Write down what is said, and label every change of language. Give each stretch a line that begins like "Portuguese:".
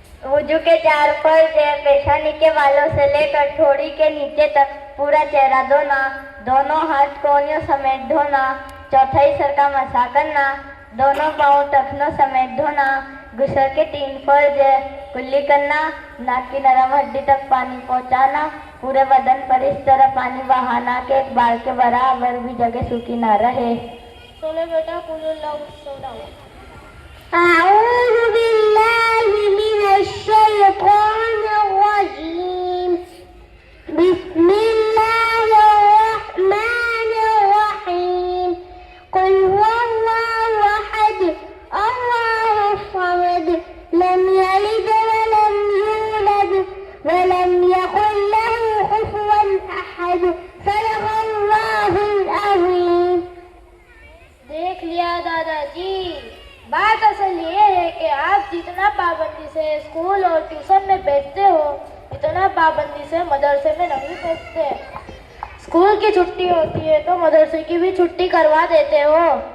Urdu: وضو کے 4 فرض ہیں: پیشانی کے بالوں سے لے کر ٹھوڑی کے نیچے تک پورا چہرہ دھونا، دونوں ہاتھ کونیوں سمیت دھونا، چوتھائی سر کا مسح کرنا، دونوں پاؤں ٹخنوں سمیت دھونا. غسل کے 3 فرض ہیں: کلی کرنا، ناک کی نرم ہڈی تک پانی پہنچانا، پورے بدن پر اس طرح پانی بہانا کہ ایک بال کے برابر بھی جگہ سوکھی نہ رہے. چلو بیٹا قل اللہ سناؤ.
Arabic: أعوذ بالله من الشيطان الرجيم. بسم الله الرحمن الرحيم. قل هو الله أحد الله الصمد لم يلد ولم يولد ولم يكن له كفوا أحد. صدق الله العظيم.
Urdu: دیکھ لیا دادا جی، بات اصل یہ ہے کہ آپ جتنا پابندی سے اسکول اور ٹیوشن میں بیٹھتے ہو اتنا پابندی سے مدرسے میں نہیں بیٹھتے. اسکول کی چھٹی ہوتی ہے تو مدرسے کی بھی چھٹی کروا دیتے ہو.